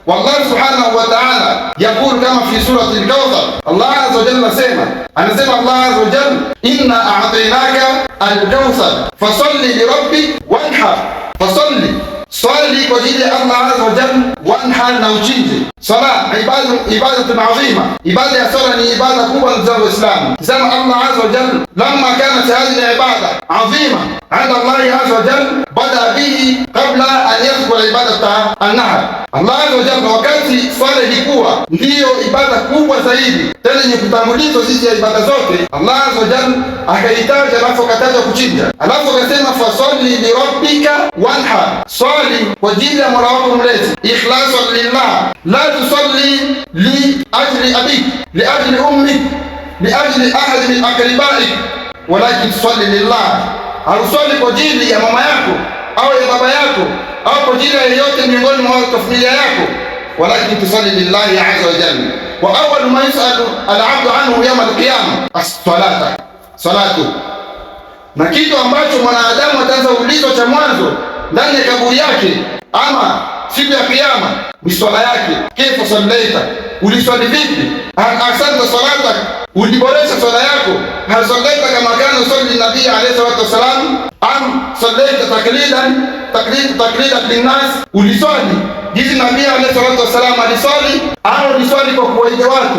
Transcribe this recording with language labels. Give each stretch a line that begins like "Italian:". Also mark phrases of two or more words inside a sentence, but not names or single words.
Arabic: والله سبحانه وتعالى يقول كما في سورة الكوثر. الله عز وجل anasema الله عز وجل إنا أعطيناك الكوثر فصل لربك وانحر. Fasalli,
Swahili: swali kwa ajili ya
Arabic: الله عز وجل,
Swahili: wanhar, na uchinje.
Arabic: صلاة عبادة عظيمة,
Swahili: ibada ya sala ni ibada kubwa za Uislamu.
Arabic: Sema الله عز وجل لما كانت هذه العبادة عظيمة عند الله عز وجل بدأ بها قبل أن يذكر عبادة النحر. الله عز وجل,
Swahili: wakati swala ilikuwa ndiyo ibada kubwa zaidi tena yenye kutangulizwa zidi ya ibada zote,
Arabic: الله عز وجل
Swahili: akaitaja, alafu akataja kuchinja, alafu akasema
Arabic: فصل لربك وانحر,
Swahili: swali kwa ajili ya Mola wako mlezi,
Arabic: إخلاصا لله لا تصلي لأجل أبيك لأجل أمك لأجل أحد من أقربائك ولكن تصلي لله.
Swahili: Hauswali kwa ajili ya mama yako au ya baba yako au kwa ajili ya yeyote miongoni mwa familia yako,
Arabic: ولكن تصلي لله عز وجل. وأول ما يسأل العبد عنه يوم القيامة الصلاة الصلاة.
Swahili: Na kitu ambacho mwanadamu ataanza ulizwa cha mwanzo ndani ya kaburi yake ama siku ya kiyama ni swala yake.
Arabic: كيف صليت,
Swahili: uliswali vipi?
Arabic: أحسنت صلاتك,
Swahili: uliboresha swala yako?
Arabic: هل صليت كما كان يصلي النبي عليه الصلاة والسلام أم صليت تقليدا للناس,
Swahili: uliswali jinsi nabii
Arabic: عليه الصلاة والسلام
Swahili: aliswali au uliswali kwa kuwaiga watu?